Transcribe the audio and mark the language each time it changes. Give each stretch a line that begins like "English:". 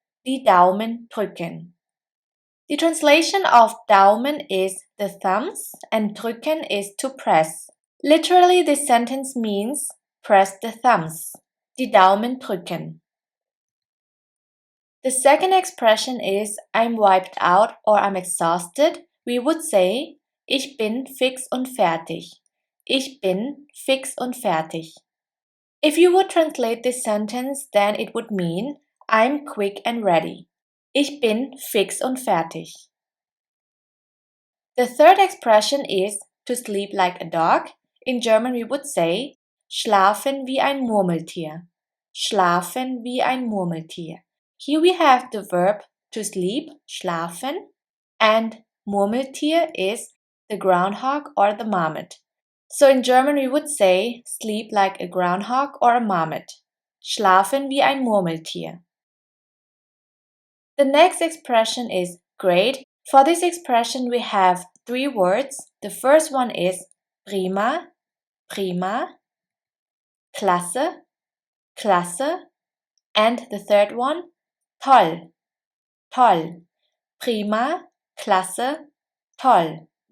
German: Die Daumen drücken.
English: The translation of Daumen is the thumbs and drücken is to press. Literally, this sentence means press the thumbs.
German: Die Daumen drücken.
English: The second expression is I'm wiped out or I'm exhausted. We would say
German: ich bin fix und fertig. Ich bin fix und fertig.
English: If you would translate this sentence, then it would mean I'm quick and ready.
German: Ich bin fix und fertig.
English: The third expression is to sleep like a dog. In German we would say
German: schlafen wie ein Murmeltier. Schlafen wie ein Murmeltier.
English: Here we have the verb to sleep, schlafen, and Murmeltier is the groundhog or the marmot. So in German we would say sleep like a groundhog or a marmot.
German: Schlafen wie ein Murmeltier.
English: The next expression is great. For this expression we have three words. The first one is prima, prima, klasse, klasse, and the third one toll, toll, prima, klasse, toll.